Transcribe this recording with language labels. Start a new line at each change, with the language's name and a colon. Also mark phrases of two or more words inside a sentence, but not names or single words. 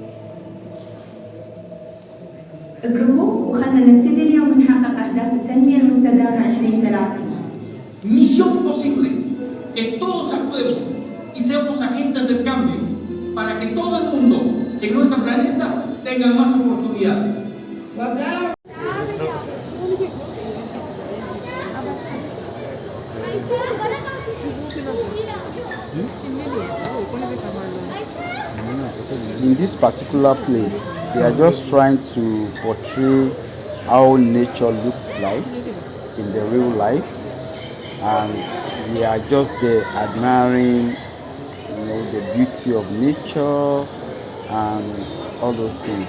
Arabic: اقربوا وخلنا نبتدي اليوم نحقق أهداف التنمية المستدامة.
Spanish: que todos actuemos y seamos agentes del cambio para que todo el mundo en nuestro planeta tenga más oportunidades.
English: In this particular place, they are just trying to portray how nature looks like in the real life, and we are just there admiring, the beauty of nature and all those things.